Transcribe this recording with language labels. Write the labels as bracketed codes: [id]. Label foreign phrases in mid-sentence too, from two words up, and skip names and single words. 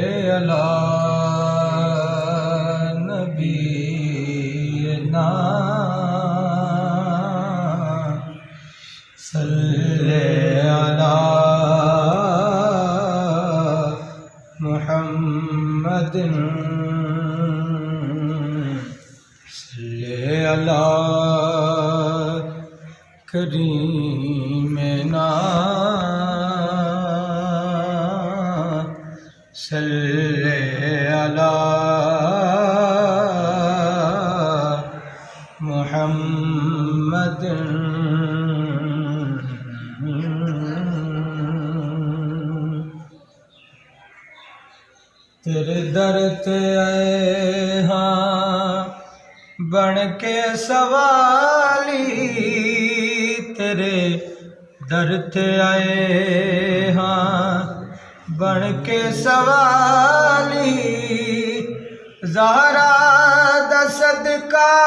[ar] على نبينا صلِّ على محمدٍ صلِّ على كريمنا صلِّ على محمدٍ. [pa] تیرے در تے آئے ہاں بن کے سوالی، تیرے در تے آئے ہاں بن کے سوالی، زہرا دا صدقہ